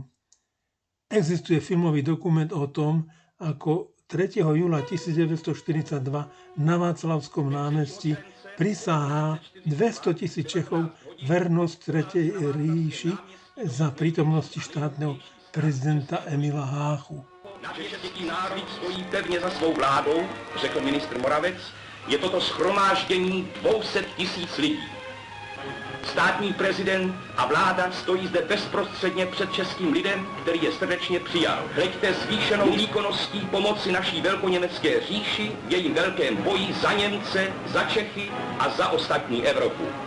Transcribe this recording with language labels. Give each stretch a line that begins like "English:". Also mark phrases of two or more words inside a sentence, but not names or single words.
Slovak: Existuje filmový dokument o tom, ako 3. júla 1942 na Václavskom námestí prisáha 200 000 Čechov vernosť Tretej ríši za prítomnosti štátneho prezidenta Emila Háchu.
Czech: Naše český národ stojí pevně za svou vládou, řekl ministr Moravec, je toto shromáždění 200 000 lidí. Státní prezident a vláda stojí zde bezprostředně před českým lidem, který je srdečně přijal. Hleďte zvýšenou výkonností pomoci naší velkoněmecké říši v jejím velkém boji za Němce, za Čechy a za ostatní Evropu.